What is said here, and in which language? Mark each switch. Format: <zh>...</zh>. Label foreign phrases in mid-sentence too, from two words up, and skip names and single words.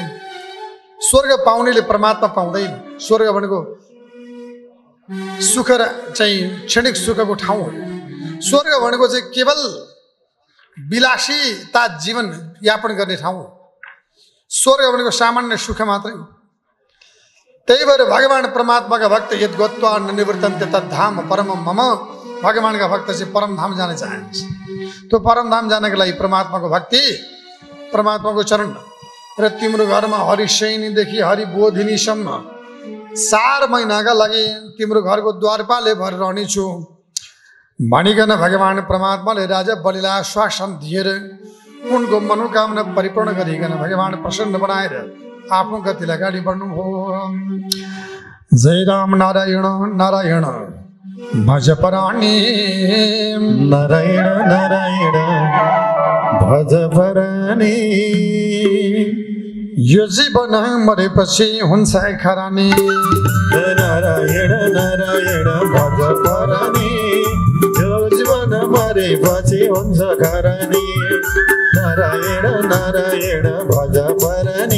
<ne>स्वर्ग पाउनेले परमात्मा पाउँदैन। स्वर्ग भनेको सुख चाहिँ क्षणिक सुखको ठाउँ हो। स्वर्ग भनेको चाहिँ केवल विलासिता जीवन यापन गर्ने ठाउँ हो। स्वर्ग भनेको सामान्य सुख मात्रै हो। त्यही भएर भगवान परमात्माका भक्त</ne> <sa>यद गत्वा न निवृत्तन्ते तद्धाम परम मम।</sa> <ne>भगवानका भक्त चाहिँ परमधाम जान चाहन्छ। त्यो परमधाम जानको लागि परमात्माको भक्ति, परमात्माको चरण र तिम्रो घरमा हरिशयनीदेखि हरिबोधिनीसम्म 4 महिनाका लागि तिम्रो घरको द्वारपाले भएर रहनेछु भनिकन भगवान परमात्माले राजा बलिलाई आश्वासन दिएर उनको मनोकामना परिपूर्ण गरिकन भगवान प्रसन्न बनाएर आफ्नो गतिलाई अगाडि बढ्नुभयो। जय राम नारायण नारायण भज पराणी नारायण नारायण भज पराणी। यो जीवन मरेपछि हुन्छ खरानी। नारायण नारायण भज पराणी। यो जीवन मरेपछि हुन्छ खरानी। नारायण नारायण भज पराणी।</ne>